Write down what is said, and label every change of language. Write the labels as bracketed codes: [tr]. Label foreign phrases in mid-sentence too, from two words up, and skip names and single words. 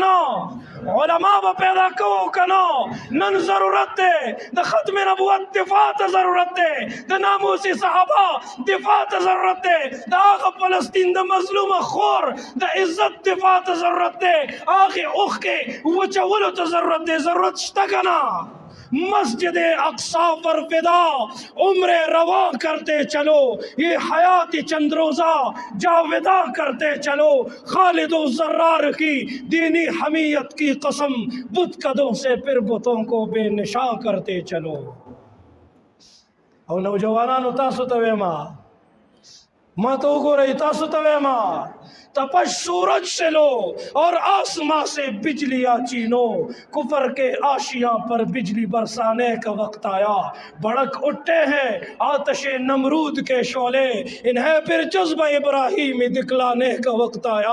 [ps] نه علما به پیدا کوو که نه نن ضرورت دی د ختم نبوت دفاع ته ضرورت دی د ناموس صحابه دفاع ته ضرورت دی د هغه فلسطین د مظلومه خور د عزت دفاع ته ضرورت دی هغې اوښکې وچولو ته ضرورت دی ضرورت شته که نه [ur] مسجد اقصا پر فدا عمر روا کرتے چلو یہ حیات چند روزہ جاودہ کرتے چلو خالد و زرار کی دینی حمیت کی قسم بت قدوں سے پھر بتوں کو بے نشاں کرتے چلو [ps] او نوجوانانو تاسو ته وایم ما ته وګورئ تاسو ته وایم [ur] تپش سورج سے لو اور آسماں سے بجلیاں چھینو، کفر کے آشیاں پر بجلی برسانے کا وقت آیا. بھڑک اٹھتے ہیں آتش نمرود کے شعلے، انہیں پھر جذبہ ابراہیم دکھلانے کا وقت آیا.